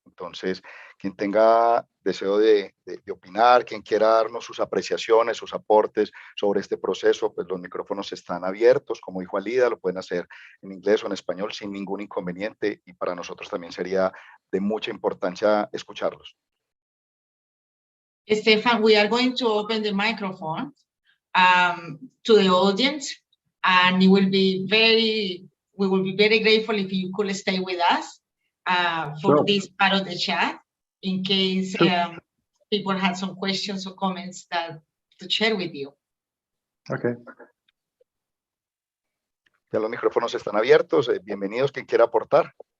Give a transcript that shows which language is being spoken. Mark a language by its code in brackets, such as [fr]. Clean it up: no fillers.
[es] Entonces, quien tenga deseo de opinar, quien quiera darnos sus apreciaciones, sus aportes sobre este proceso, pues los micrófonos están abiertos, como dijo Alida, lo pueden hacer en inglés o en español sin ningún inconveniente, y para nosotros también sería de mucha importancia escucharlos. [en] Stefan, we are going to open the microphone to the audience, and we will be very grateful if you could stay with us for Sure. this part of the chat, in case people had some questions or comments to share with you. Okay. [es] Ya los micrófonos están abiertos, bienvenidos quien quiera aportar.